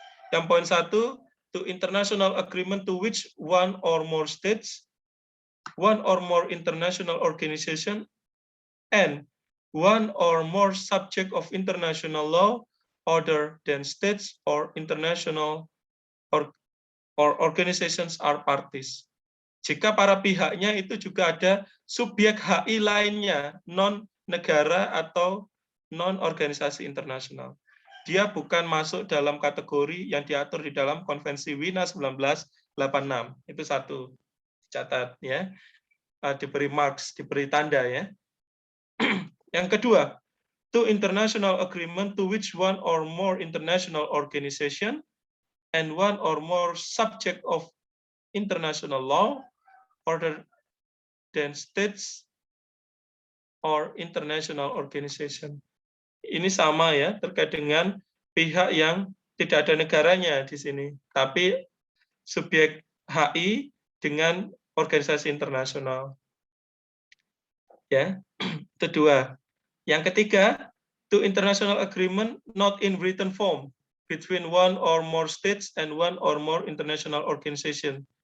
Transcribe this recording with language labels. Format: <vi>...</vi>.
<id>Yang poin 1,</id> <en>to international agreement to which one or more states, one or more international organization, and one or more subject of international law other than states or international or organizations are parties.</en> <id>Jika para pihaknya itu juga ada subjek HI lainnya, non-negara atau non-organisasi internasional. Dia bukan masuk dalam kategori yang diatur di dalam Konvensi Wina 1986. Itu satu. Catat ya. Diberi marks, diberi tanda ya. Yang kedua,</id> <en>to international agreement to which one or more international organization and one or more subject of international law other than states or international organization.</en> <id>Ini sama ya, terkait dengan pihak yang tidak ada negaranya di sini, tapi subjek HI dengan organisasi internasional. Ya, itu dua. Yang ketiga,</id> <en>to international agreement not in written form between one or more states and one or more international organization.</en>